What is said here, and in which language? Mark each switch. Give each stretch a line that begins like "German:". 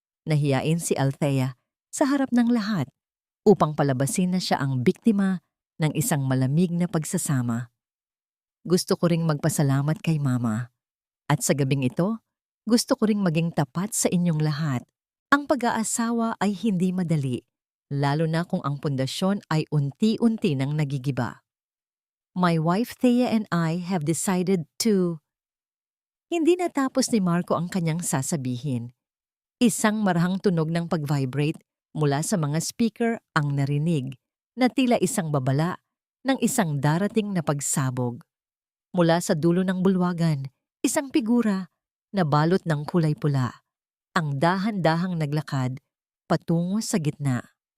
Filipino: Nahiyain si Althea sa harap ng lahat upang palabasin na siya ang biktima ng isang malamig na pagsasama. Gusto ko ring magpasalamat kay Mama. At sa gabing ito, gusto ko ring maging tapat sa inyong lahat. Ang pag-aasawa ay hindi madali, lalo na kung ang pundasyon ay unti-unti nang nagigiba.
English: My wife Thea and I have decided to...
Filipino: Hindi natapos ni Marco ang kanyang sasabihin. Isang marahang tunog ng pag-vibrate mula sa mga speaker ang narinig, na tila isang babala ng isang darating na pagsabog. Mula sa dulo ng bulwagan, isang figura na balot ng kulay pula, ang dahan-dahang naglakad patungo sa gitna.